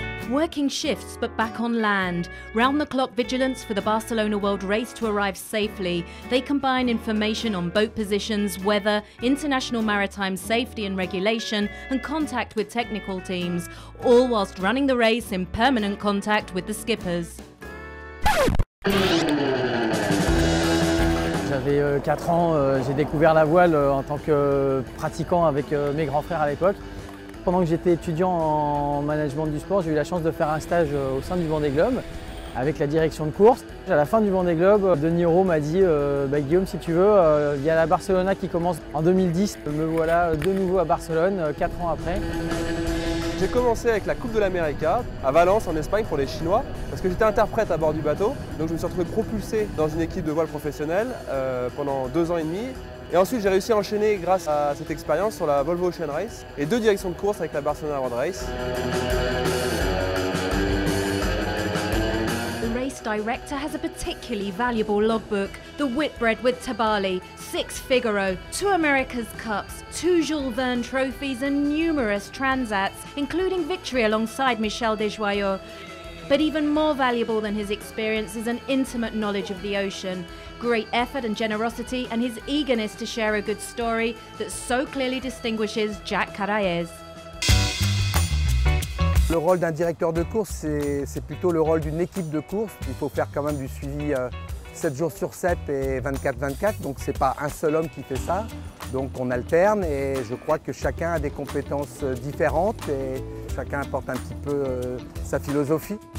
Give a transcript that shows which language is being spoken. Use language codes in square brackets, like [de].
[en] Working shifts but back on land. Round-the-clock vigilance for the Barcelona World Race to arrive safely. They combine information on boat positions, weather, international maritime safety and regulation, and contact with technical teams, all whilst running the race in permanent contact with the skippers. [fr] J'avais 4 ans, j'ai découvert la voile en tant que pratiquant avec mes grands frères à l'époque. Pendant que j'étais étudiant en management du sport, j'ai eu la chance de faire un stage au sein du Vendée Globe avec la direction de course. À la fin du Vendée Globe, Denis Roux m'a dit Guillaume, si tu veux, il y a la Barcelona qui commence en 2010. Me voilà de nouveau à Barcelone, 4 ans après. J'ai commencé avec la Coupe de l'América à Valence en Espagne pour les Chinois parce que j'étais interprète à bord du bateau. Donc je me suis retrouvé propulsé dans une équipe de voile professionnelle pendant 2 ans et demi. Et ensuite j'ai réussi à enchaîner grâce à cette expérience sur la Volvo Ocean Race et 2 directions de course avec la Barcelona World Race. [en] The race director has a particularly valuable logbook. The Whitbread with Tabali, 6 Figaro, 2 America's Cups, 2 Jules Verne trophies and numerous transats, including victory alongside Michel Desjoyaux. But even more valuable than his experience is an intimate knowledge of the ocean, great effort and generosity, and his eagerness to share a good story that so clearly distinguishes Jack Caraez. [fr] Le rôle d'un directeur de course, c'est plutôt le rôle d'une équipe de course. Il faut faire quand même du suivi 7 jours sur 7 et 24/24, donc ce n'est pas un seul homme qui fait ça. Donc on alterne et je crois que chacun a des compétences différentes et chacun apporte un petit peu sa philosophie.